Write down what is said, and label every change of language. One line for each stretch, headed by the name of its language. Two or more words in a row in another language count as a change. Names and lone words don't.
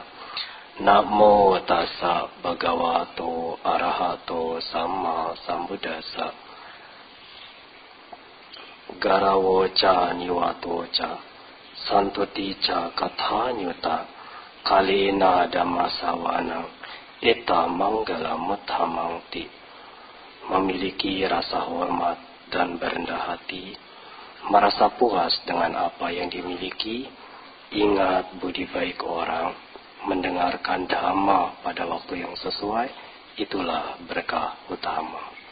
Pali: Namo tassa bhagavato arahato sama sambuddhassa. Garawo ca niwato ca santuti ca kathanyuta kalena dhammasawana eta manggala muthamangti.
Indonesian: Memiliki rasa hormat dan berendah hati, merasa puas dengan apa yang dimiliki, ingat budi baik orang, mendengarkan dhamma pada waktu yang sesuai, itulah berkah utama.